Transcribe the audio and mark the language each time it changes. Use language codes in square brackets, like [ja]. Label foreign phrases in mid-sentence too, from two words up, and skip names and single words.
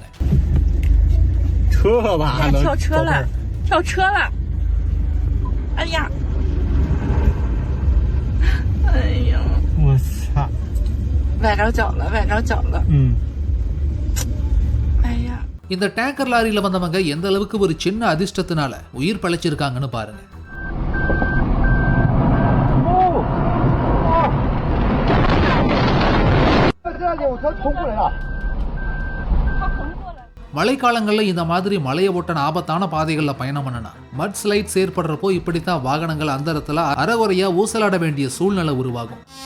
[zh] 车吧，跳车了，跳车了！哎呀，哎呀，我操！崴着脚了，崴着脚了。哎呀， [ta] இந்த டேங்கர் லாரியில வந்தவங்க எந்த அளவுக்கு ஒரு சின்ன அதிர்ஷ்டத்தினால உயிர் பழைச்சிருக்காங்கன்னு பாருங்க. மழைக்காலங்கள்ல இந்த மாதிரி மலையை ஒட்டன ஆபத்தான பாதைகள்ல பயணம் பண்ணனா மட் ஸ்லைட்ஸ் ஏற்படுறப்போ இப்படித்தான் வாகனங்கள் அந்தரத்துல அறகுறையா ஊசலாட வேண்டிய சூழ்நிலை உருவாகும்.